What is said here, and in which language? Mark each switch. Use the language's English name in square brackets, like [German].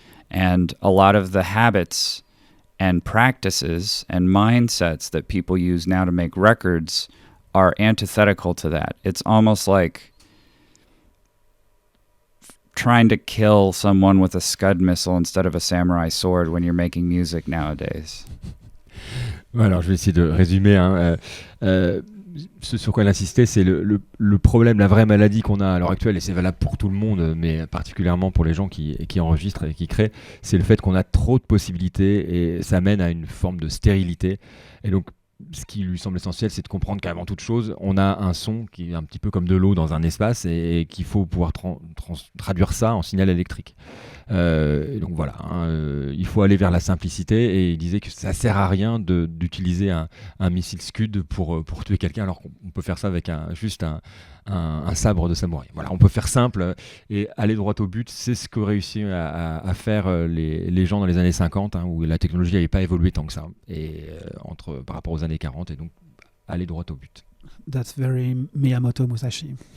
[English] And a lot of the habits and practices and mindsets that people use now to make records are antithetical to that. It's almost like trying to kill someone with a Scud missile instead of a samurai sword when you're making music nowadays. [French] Alors, je vais essayer de résumer. Ce sur quoi il insistait, c'est le problème, la vraie maladie qu'on a à l'heure actuelle, et c'est valable pour tout le monde, mais particulièrement pour les gens qui enregistrent et qui créent, c'est le fait qu'on a trop de possibilités et ça mène à une forme de stérilité. Et donc, ce qui lui semble essentiel, c'est de comprendre qu'avant toute chose, on a un son qui est un petit peu comme de l'eau dans un espace et qu'il faut pouvoir traduire ça en signal électrique. Et donc voilà, il faut aller vers la simplicité, et il disait que ça sert à rien d'utiliser un missile Scud pour tuer quelqu'un, alors qu'on peut faire ça avec juste un sabre de samouraï. Voilà, on peut faire simple et aller droit au but. C'est ce que réussi à faire les gens dans les années 50, où la technologie n'avait pas évolué tant que ça, et par rapport aux années 40, et donc aller droit au but. [English] That's very Miyamoto Musashi.